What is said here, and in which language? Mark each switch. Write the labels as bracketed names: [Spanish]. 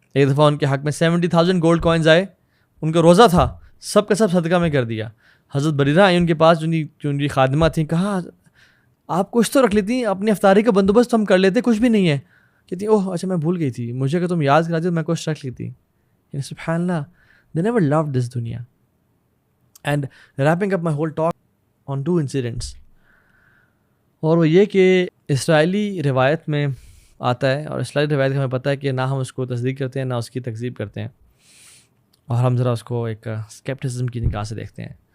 [Urdu] ایک دفعہ ان کے حق میں 70,000 گولڈ کوائنز آئے, ان کا روزہ تھا, سب کا سب صدقہ میں کر دیا. حضرت بریرہ آئی ان کے پاس, جو ان کی خادمہ تھیں, کہا آپ کچھ تو رکھ لیتی, اپنی افطاری کا بندوبست ہم کر لیتے, کچھ بھی نہیں ہے. کہتی اوہ اچھا میں بھول گئی تھی, مجھے اگر تم یاد کراتی تو میں کچھ رکھ لیتی. [English] سبحان اللہ, they never loved this dunya. And wrapping up my whole talk on 2 incidents, [Urdu] اور وہ یہ کہ اسرائیلی روایت میں آتا ہے, اور اسرائیلی روایت کا ہمیں پتہ ہے کہ نہ ہم اس کو تصدیق کرتے ہیں نہ اس کی تکذیب کرتے ہیں, اور ہم ذرا اس کو ایک اسکیپٹسزم کی نگاہ سے دیکھتے ہیں.